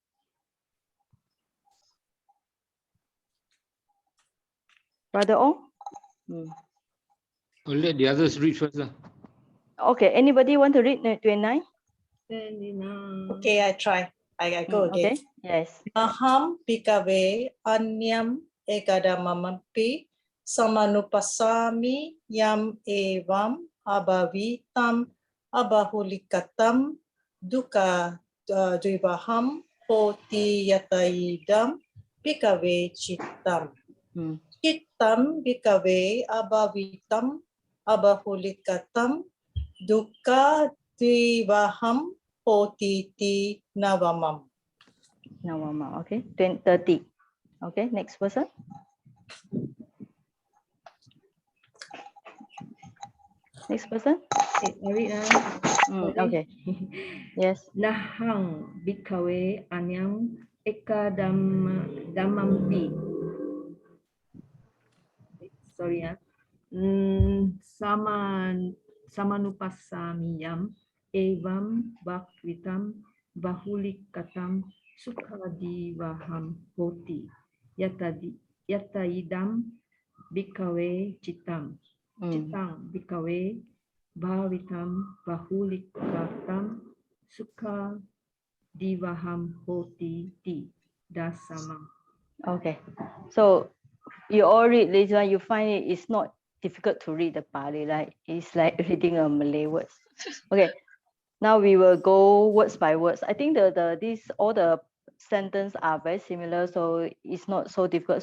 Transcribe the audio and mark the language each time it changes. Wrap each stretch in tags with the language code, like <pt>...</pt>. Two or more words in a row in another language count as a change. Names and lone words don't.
<en>Brother Ong? I'll let the others read first. Okay, anybody want to read 29? Okay, I try. I go again. Okay, yes.</en> <pi>Naham bhikkhave anyam ekadamampi samanupassami yam evam abhavitam abahulikatam dukkha dvivaham hoti yataidam bhikkhave chittam. Chittam bhikkhave abhavitam abahulikatam dukkha dvivaham hoti ti navamam. Navama,</pi> <en>okay. 30. Okay, next person. Next person. Okay. Yes.</en> <pi>Nahang bhikkhave anyam ekadamampi. Sorry, samanupasamiyam evam bhakvitam bahulikatam sukadivaham hoti yataidam bhikkhave chittam. Chittam bhikkhave bhavitam bahulikatam sukha divaham hoti ti dasamam.</pi> <en>Okay, so you all read this one, you find it's not difficult to read the Pali, right? It's like reading a Malay words. Okay, now we will go words by words. I think all the sentences are very similar, so it's not so difficult.</en>